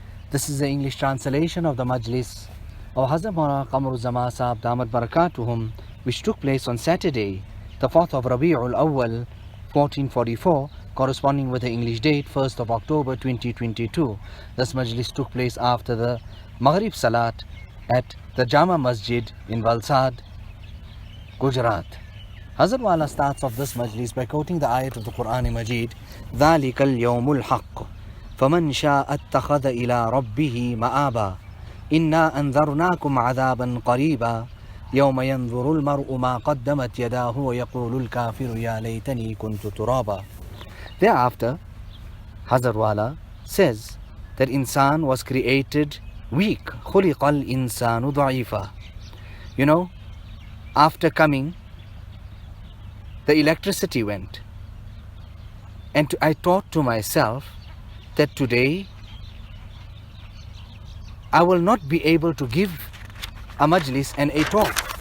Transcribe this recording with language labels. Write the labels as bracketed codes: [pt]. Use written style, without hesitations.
[en] This is the English translation of the Majlis of Hazrath Maulana Qamar Uzzaman Saheb Damat Barakatuhum, which took place on Saturday, the 4th of Rabi'ul Awwal, 1444, corresponding with the English date 1st of October 2022. This Majlis took place after the Maghrib Salat at the Jama Masjid in Valsad, Gujarat. Hazrat Wala starts off this Majlis by quoting the ayat of the Quran Majid, [ar] ذَلِكَ الْيَوْمُ الْحَقُّ فَمَنْ شَاءَ اتَّخَذَ إِلَىٰ رَبِّهِ مَآبًا إِنَّا أَنذَرْنَاكُمْ عَذَابًا قَرِيبًا يَوْمَ يَنْظُرُ الْمَرْءُ مَا قَدَّمَتْ يَدَاهُ وَيَقُولُ الْكَافِرُ يَا لَيْتَنِي كُنْتُ تُرَابًا. [en] Thereafter, Hazrat Wala says that insan was created weak. [ar] خُلِقَ الْإِنسَانُ ضَعِيفًا. [en] You know, after coming, the electricity went. And I thought to myself that today I will not be able to give a majlis and a talk.